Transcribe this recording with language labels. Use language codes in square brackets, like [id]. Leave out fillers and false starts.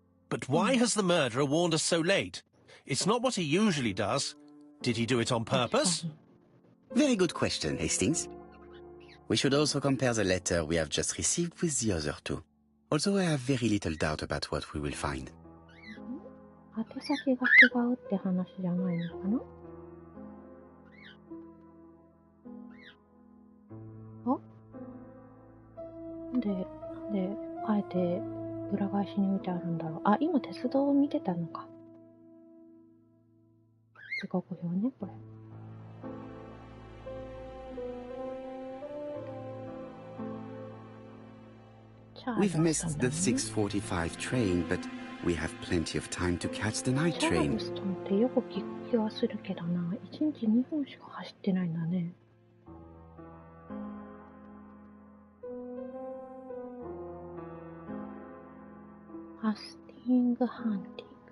[en] But why has the murderer warned us so late? It's not what he usually does. Did he do it on purpose? Very good question, Hastings. We should also compare the letter we have just received with the other two. Although I have very little doubt about what we will find. [ja] 宛先が違うって話じゃないのかな？なんで、あえて裏返しに置いてあるんだろう。あ、今鉄道を見てたのか。時刻表ね、これ。 [en] We've missed the 6:45 train, but we have plenty of time to catch the night [ja] チャー [en] train. [ja] ルストンってよく聞く気はするけどな。1日2本しか走ってないんだね。 [en] Hastings Hunting.